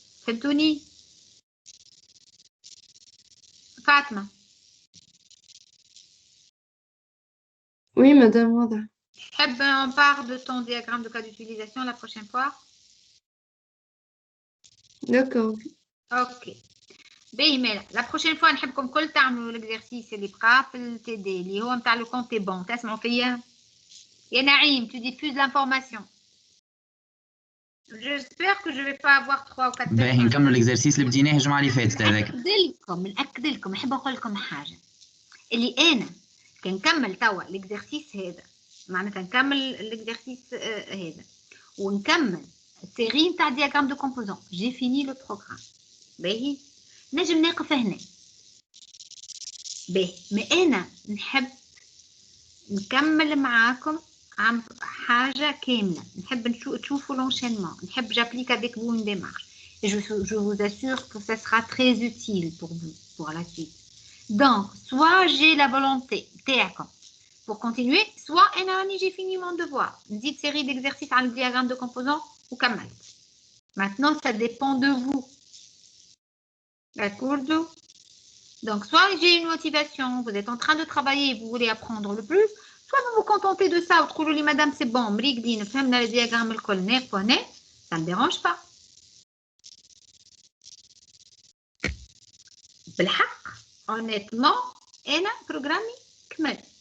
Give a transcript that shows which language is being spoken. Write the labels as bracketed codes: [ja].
[fr] Fentoni Fatma. Oui, madame, واضح. On part de ton diagramme de cas d'utilisation la prochaine fois. D'accord. Ok. La prochaine fois, [ar] نحبكم كل تعملوا l'exercice اللي بقى في الTD اللي هو نتاع le compte bon. تسمعوا فيا؟ يا نعيم, [fr] tu diffuses l'information. J'espère que je ne vais pas avoir 3 ou 4 personnes. [ar] باهي نكملوا l'exercice اللي بديناه الجمعة اللي فاتت هذاك. نأكد لكم نحب نقول لكم حاجة. اللي أنا كنكمل توا l'exercice هذا. معناتها نكمل l'exercice هذا. ونكمل السيري نتاع diagramme de composants. [fr] J'ai fini le programme. [ar] باهي. نجم نقف هنا. باهي. مي أنا نحب نكمل معاكم عن حاجة كاملة. نحب تشوفوا l'enchaînement. نحب [fr] j'applique avec vous une démarche. Et je vous assure que ça sera très utile pour vous, pour la suite. Donc, soit j'ai la volonté, pour continuer, soit j'ai fini mon devoir. Une petite série d'exercices à le diagramme de composants ou kamal. Maintenant, ça dépend de vous. D'accord? Donc, soit j'ai une motivation, vous êtes en train de travailler et vous voulez apprendre le plus, soit vous vous contentez de ça, ou trouvez madame, c'est bon, [ar] مريقدين فهمنا [fr] le diagramme [ar] الكل ناقص وهنا, [fr] ça ne me dérange pas. [ar] بالحق, honnêtement, أنا programme كمل.